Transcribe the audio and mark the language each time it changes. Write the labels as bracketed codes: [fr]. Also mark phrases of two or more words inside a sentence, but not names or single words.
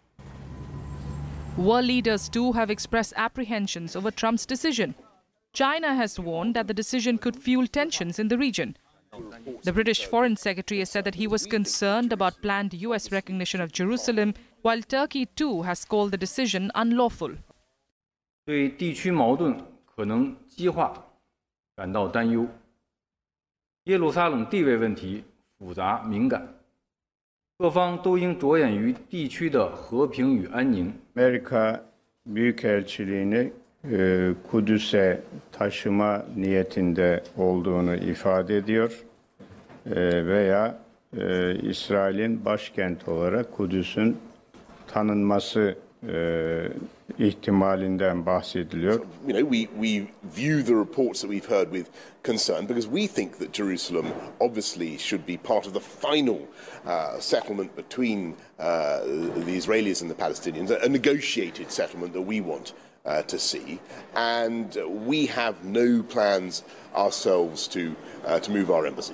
[en] World leaders too have expressed apprehensions over Trump's decision. China has warned that the decision could fuel tensions in the region. The British Foreign Secretary has said that he was concerned about planned U.S. recognition of Jerusalem, while Turkey too has called the decision unlawful. [zh] 对地区矛盾可能激化感到担忧。耶路撒冷地位问题复杂敏感，各方都应着眼于地区的和平与安宁。 [tr] Amerika Büyükelçiliğini Kudüs'e taşıma niyetinde olduğunu ifade ediyor veya İsrail'in başkenti olarak Kudüs'ün tanınması ihtimalinden bahsediliyor. [en] You know, we view the reports that we've heard with concern because we think that Jerusalem obviously should be part of the final settlement between the Israelis and the Palestinians, a negotiated settlement that we want to see, and we have no plans ourselves to move our embassy.